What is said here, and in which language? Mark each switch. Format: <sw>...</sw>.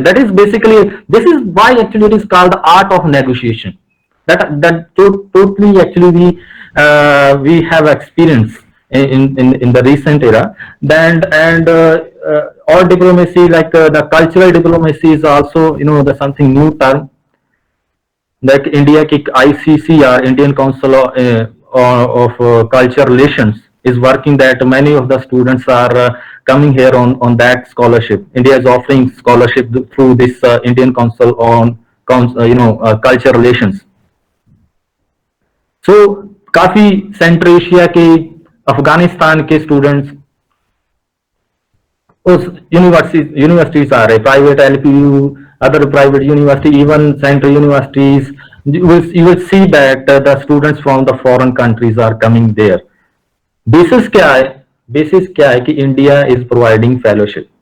<en>That is basically this is why actually it is called the art of negotiation, that totally actually we have experience in the recent era. And all diplomacy, like the cultural diplomacy is also the something new term, that India की ICCR, Indian Council of Culture Relations, is working that many of the students are coming here on that scholarship. India is offering scholarship through this Indian Council on Culture Relations.</en> <hi>So काफी central Asia के, अफगानिस्तान के students उस universities आ रहे, private LPU,</hi> <en>other private university, even central universities. You will see that the students from the foreign countries are coming there. Basis</en> <hi>क्या है कि</hi> <en>India is providing fellowship.</en>